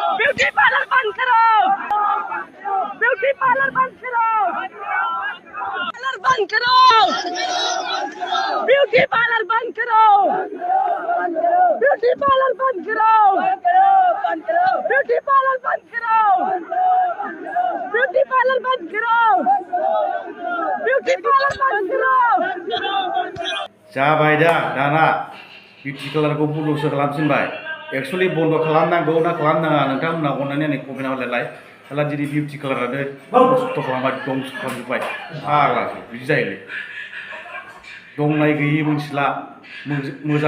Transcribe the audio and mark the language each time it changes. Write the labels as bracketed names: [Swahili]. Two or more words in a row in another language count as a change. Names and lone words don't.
[Hindi] ब्यूटी पार्लर बंद करो, ब्यूटी पार्लर बंद करो, पार्लर बंद करो, ब्यूटी पार्लर बंद करो, ब्यूटी पार्लर बंद करो, ब्यूटी पार्लर बंद करो, ब्यूटी पार्लर बंद करो, ब्यूटी पार्लर बंद करो। [Bodo] जाबाय दा दाना बिउटि पार्लारखौ बन्द'सो खालामफिनबाय एक्सुवेलि बन्द' खालामनांगौ ना खालामनाङा नोंथांमोना अननानै आंनो कमेन्ट हरलायलाय दाना दिनै बिउटि पार्लारानो नस्थ' खालामबाय दंस खालामजोब्बाय फाग्लासो बिदि जायोलै दंनाय गैयि मोनथिला मोजां